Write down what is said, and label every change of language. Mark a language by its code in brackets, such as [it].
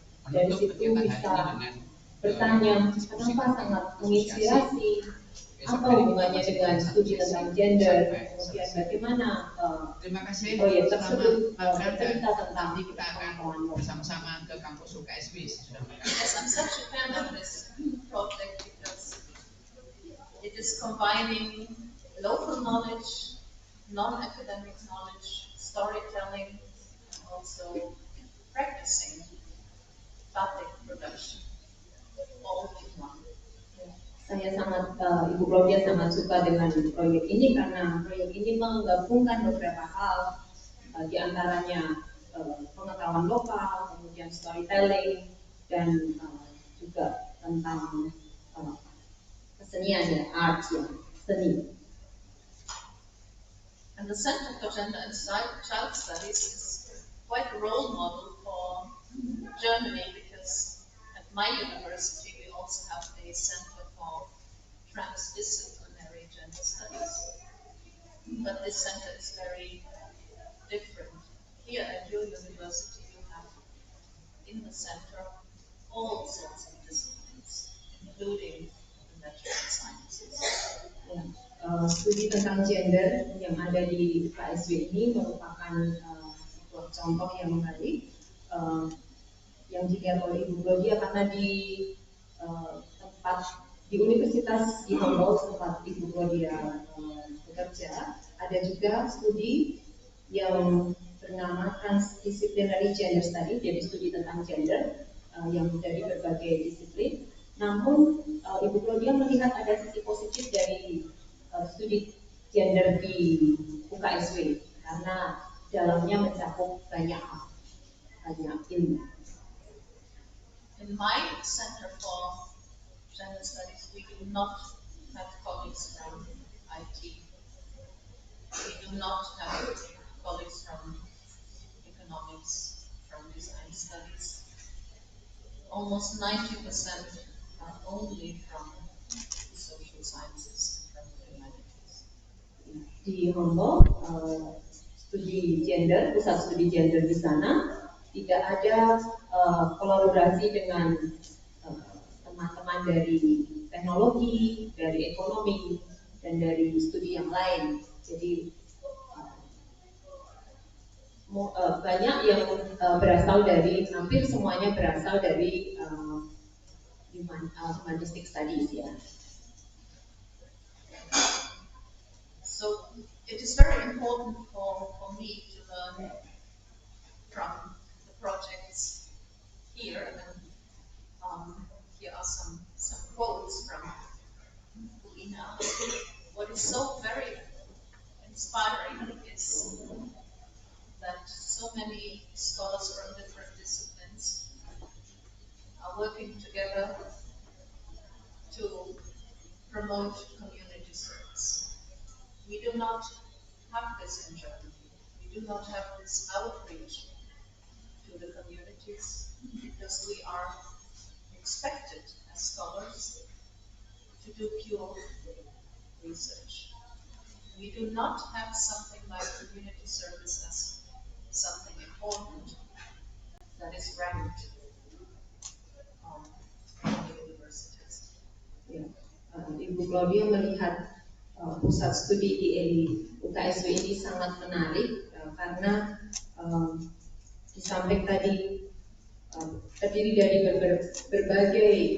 [id] Dari situ bisa bertanya, kenapa sangat menginspirasi, apa hubungannya dengan studi tentang gender, kemudian bagaimana proyek tersebut bercerita tentang kita akan bersama-sama ke kampus UKSW. [en] Yes, I'm such a fan of this project because it is combining local knowledge, non-academic knowledge, storytelling, and also practicing batik production, all in one. [id] Saya sangat, Ibu Claudia sangat suka dengan proyek ini karena proyek ini menggabungkan beberapa hal, di antaranya pengetahuan lokal, kemudian storytelling, dan juga tentang kesenian ya, art ya, seni. [en] And the Center for Gender and Child Studies is quite a role model for Germany because at my university we also have a Center for Transdisciplinary Gender Studies. But this center is very different. Here at your university you have in the center all sorts of disciplines, including the natural sciences. [id] Ya, studi tentang gender yang ada di KSW ini merupakan sebuah contoh yang baik yang dilihat oleh Ibu Claudia karena di tempat di Universitas di Humboldt tempat Ibu Claudia bekerja ada juga studi yang bernama Transdisciplinary Gender Study, jadi studi tentang gender yang dari berbagai disiplin. Namun Ibu Claudia melihat ada sisi positif dari studi gender di UKSW karena dalamnya mencakup banyak hal, banyak ilmu. [en] In my Center for Gender Studies, we do not have colleagues from IT. We do not have colleagues from economics, from design studies. Almost 90% are only from the social sciences, from the humanities. [id] Di Humboldt, studi gender, pusat studi gender di sana tidak ada kolaborasi dengan teman-teman dari teknologi, dari ekonomi, dan dari studi yang lain. Jadi banyak yang berasal dari, hampir semuanya berasal dari [en] humanistic studies [id] ya. [en] So it is very important for me to learn from the projects here, and here are some quotes from Ina. What is so very inspiring is that so many scholars from different disciplines are working together to promote community service. We do not have this in Germany. We do not have this outreach to the communities because we are expected as scholars to do pure research. We do not have something like community service as something important that is ranked on the universities. [id] Ya, Ibu Claudia melihat pusat studi di UKSW ini sangat menarik karena di samping tadi terdiri dari berbagai